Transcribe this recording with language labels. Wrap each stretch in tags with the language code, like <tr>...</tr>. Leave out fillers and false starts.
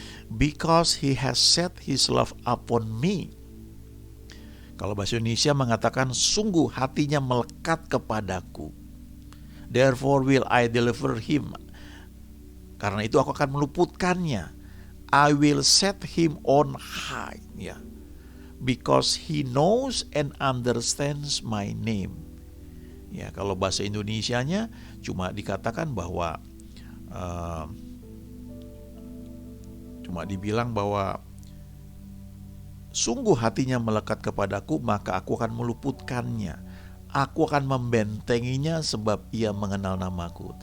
<en>Because he has set his love upon me.</en> <id>Kalau bahasa Indonesia mengatakan sungguh hatinya melekat kepadaku.</id> <en>Therefore will I deliver him.</en> <id>Karena itu aku akan meluputkannya.</id> <en>I will set him on high ya. Because he knows and understands my name.</en> <id>Ya, kalau bahasa Indonesianya cuma dikatakan bahwa cuma dibilang bahwa sungguh hatinya melekat kepadaku, maka aku akan meluputkannya. Aku akan membentenginya sebab ia mengenal namaku.</id>